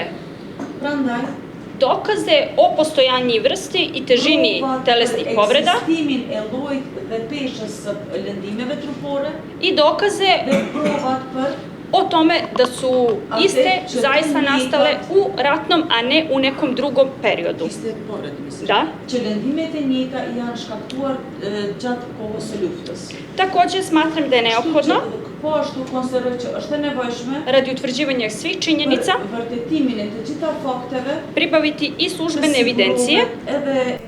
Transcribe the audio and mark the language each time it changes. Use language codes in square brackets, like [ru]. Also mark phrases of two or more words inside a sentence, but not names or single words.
[sq] Prandaj, [sr] dokaze o postojanju vrsti i težini telesnih povreda [sq] ekzistimin e llojit dhe peshës së lëndimeve trupore [sr] i dokaze [sq] dhe provat për [sr] o tome da su iste zaista nastale u ratnom, a ne u nekom drugom periodu. Iste povredë, mislim. Da? [sq] Që lëndimet e njëjta janë shkaktuar gjatë kohës së luftës. [sr] Takođe smatram da je neophodno [sq] Po ashtu konsideroj që është e nevojshme [sr] radi utvrđivanja svih činjenica [sq] për vërtetimin e të gjitha fakteve [sr] pribaviti i službene evidencije [sq] edhe